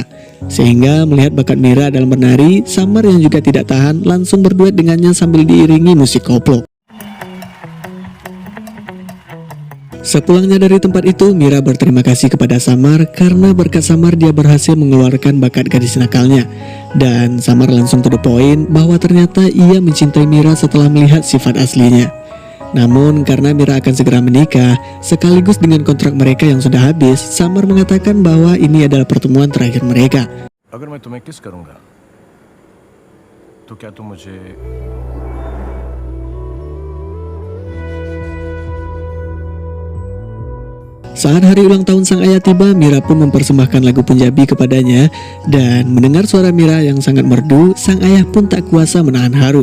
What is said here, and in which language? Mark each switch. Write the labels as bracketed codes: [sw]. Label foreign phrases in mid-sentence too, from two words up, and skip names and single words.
[id] Sehingga melihat bakat Mira dalam menari, Samar yang juga tidak tahan langsung berduet dengannya sambil diiringi musik koplo. Sepulangnya dari tempat itu, Mira berterima kasih kepada Samar karena berkat Samar dia berhasil mengeluarkan bakat gadis nakalnya. Dan Samar langsung [en] to the point [id] bahwa ternyata ia mencintai Mira setelah melihat sifat aslinya. Namun karena Mira akan segera menikah, sekaligus dengan kontrak mereka yang sudah habis, Samar mengatakan bahwa ini adalah pertemuan terakhir mereka. [hi] अगर मैं तुम्हें किस करूंगा तो क्या तुम मुझे [id] Saat hari ulang tahun sang ayah tiba, Mira pun mempersembahkan lagu Punjabi kepadanya. Dan mendengar suara Mira yang sangat merdu, sang ayah pun tak kuasa menahan haru.